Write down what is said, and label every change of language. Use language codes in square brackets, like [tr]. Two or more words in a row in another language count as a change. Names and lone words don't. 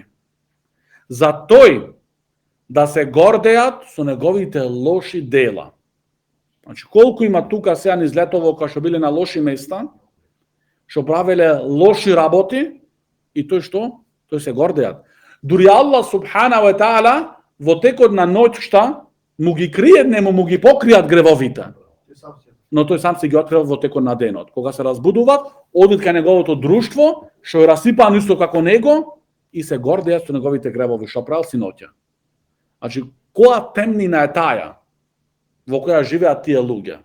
[mk] За тој да се гордеат со неговите лоши дела. Значи, колку има тука сега низ летово кога што биле на лоши места, што правеле лоши работи, и тој што? Тој се гордеат. Дури Аллах [ar] سبحانه وتعالى [mk] во текот на ноќта му ги кријат, нему му ги покријат гревовите. Но тој сам се ги открива во текот на денот. Кога се разбудуваат, одат кај неговото друштво, што е расипано исто како него, и се гордеат со неговите гревови, што правил синоќа. Значи, која темнина е таја во која живеат тие луѓе?